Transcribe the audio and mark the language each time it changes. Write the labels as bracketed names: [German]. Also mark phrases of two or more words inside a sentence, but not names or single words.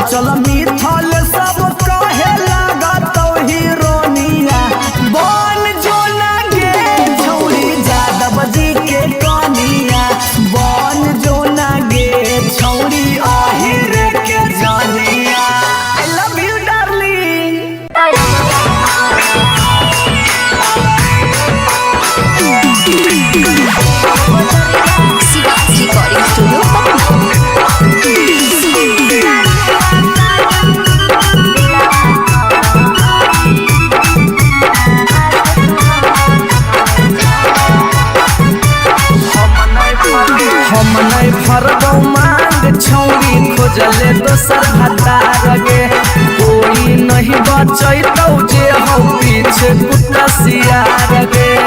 [Maithili] मिथल सब कहे लागत हीरोनिया बन जो लगे छौरी जादव जी के कनिया बन जो लगे छौरी आहिर के जानिया। [English] I love you darling। recording studio [Maithili] हम नहीं फरबौ मांग छौरी खोजले दोसर हतार गे कोई नहीं बचैतौ जे हौ पीछे कुत्ता सियार गे।